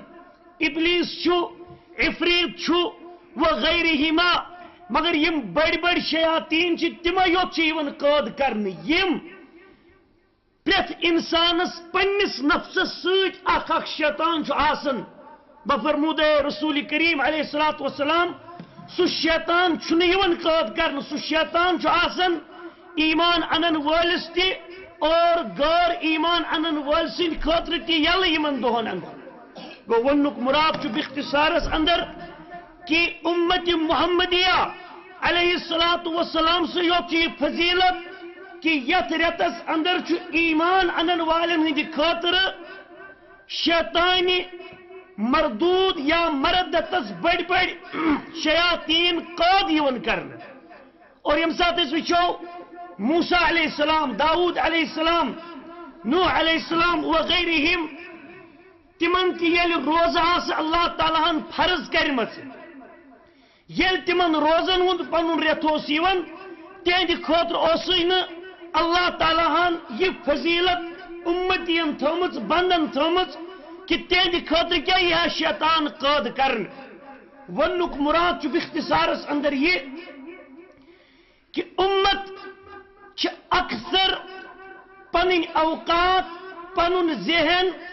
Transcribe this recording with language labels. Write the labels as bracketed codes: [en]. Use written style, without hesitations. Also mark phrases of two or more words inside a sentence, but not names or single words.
[ks] ابلیس چھو، عفریت چھو وغیرہما. مگر یم بڑ بڑ شیاطین چھ تمے یوت چھ یون قید کرن یم پرت انسانس پنس نفسس سۭتۍ اکھ اکھ شیطان چھ آسن. بفرمود رسول کریم [ar] علیہ السلام [ks] سو شیطان چھُنہٕ یِوان قید کرنہٕ، سو شیطان چھُ آسان ایمان انن وٲلِس تہِ اور غٲر ایمان انن وٲلۍ سٕنٛدِ خٲطرٕ تہِ یلہٕ یِمن دۄہن اندر. گوٚو وننُک مُراد چھُ باختصارس اندر کہ امت محمدیہ [ar] علیہ السلام [ks] سے یوت چھِ یہِ فضیلت کہ یتھ رٮ۪تس اندر چھُ ایمان انن والٮ۪ن ہٕنٛدِ خٲطرٕ شیطانہِ مردود یا مردتس بڑ بڑ شیاطین قید یون کرن. اور یم سات اس وچھو موسیٰ [ar] علیہ السلام، [ks] داؤد [ar] علیہ السلام، [ks] نوح [ar] علیہ السلام [ks] وغیرہم تمن تی یل روزہ آس اللہ تعالیٰ ہن فرض کرمت، یل تمن روزن ہند پنن ریت اوس یوان تہندِ خٲطرٕ اوسُے نہٕ اللہ تعالیٰ ہن یہ فضیلت امتین تھٲومٕژ بندن تھٲومٕژ کہ تہندِ خٲطرٕ کیٛاہ یی ہا شیطان قٲد کرنہٕ وننُک مراد چھُ باختصارس اندر یہ کہ امت چھ اکثر پنٕنۍ اوقات پنُن ذہن